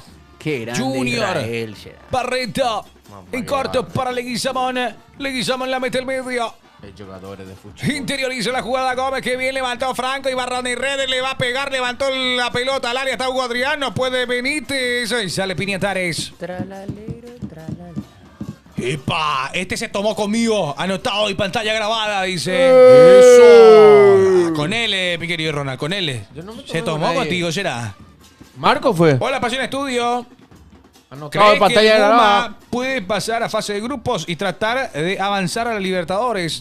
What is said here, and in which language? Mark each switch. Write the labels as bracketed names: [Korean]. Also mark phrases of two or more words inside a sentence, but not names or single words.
[Spanish] Qué grande Junior. Israel, ya. Barreto. Mamá, En qué corto grande. para Leguizamón. Leguizamón la mete al medio. Jugadores de fútbol. Interioriza la jugada Gómez, que bien levantó Franco y Barrón y Redes le va a pegar, levantó la pelota al área, está Hugo Adrián, no puede Benítez y sale Piñatares. Tralalero, tralala. ¡Epa! Este se tomó conmigo, anotado y pantalla grabada, dice. ¡Eso! Con él, mi querido Ronald, con él. Yo no me tomé Se con tomó nadie. contigo, será. Marco fue. Hola, Pasión Estudio. Anotado ¿Cree en pantalla que el grabada. Puma puede pasar a fase de grupos y tratar de avanzar a la Libertadores?